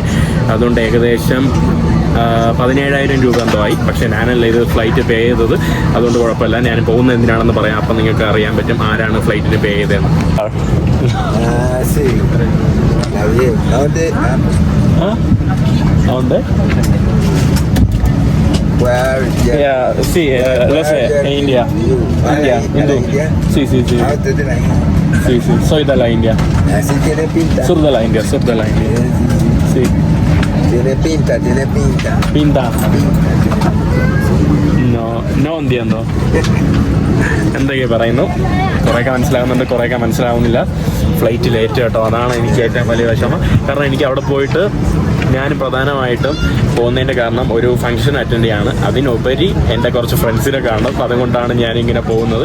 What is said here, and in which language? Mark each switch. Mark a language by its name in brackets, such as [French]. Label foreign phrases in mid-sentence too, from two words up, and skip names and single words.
[Malayalam] അതുകൊണ്ട് ഏകദേശം 17,000 രൂപ എന്തോ ആയി. പക്ഷേ ഞാനല്ല ഇത് [English] flight pay [Malayalam] ചെയ്തത്, അതുകൊണ്ട് കുഴപ്പമില്ല. ഞാൻ പോകുന്നത് എന്തിനാണെന്ന് പറയാം, അപ്പം നിങ്ങൾക്ക് അറിയാൻ പറ്റും ആരാണ് ഫ്ലൈറ്റിന് പേ ചെയ്തതെന്ന്. [Spanish] അതുകൊണ്ട് sí, lo sé, en India. Hindú. Sí, soy de la India. Así tiene pinta. Sur de la India. Sí. Tiene pinta. Pinta. No entiendo. [Malayalam] എന്തൊക്കെ പറയുന്നു, കുറേയൊക്കെ മനസ്സിലാകുന്നുണ്ട്, കുറേയൊക്കെ മനസ്സിലാവുന്നില്ല. [English] flight late [Malayalam] കേട്ടോ, അതാണ് എനിക്ക് ഏറ്റവും വലിയ വിഷമം. കാരണം എനിക്ക് അവിടെ പോയിട്ട് ഞാൻ പ്രധാനമായിട്ടും പോകുന്നതിൻ്റെ കാരണം ഒരു [English] function attend [Malayalam] ചെയ്യാണ്. അതിനുപരി എൻ്റെ കുറച്ച് ഫ്രണ്ട്സിനെ കാണണം. അപ്പം അതുകൊണ്ടാണ് ഞാനിങ്ങനെ പോകുന്നത്.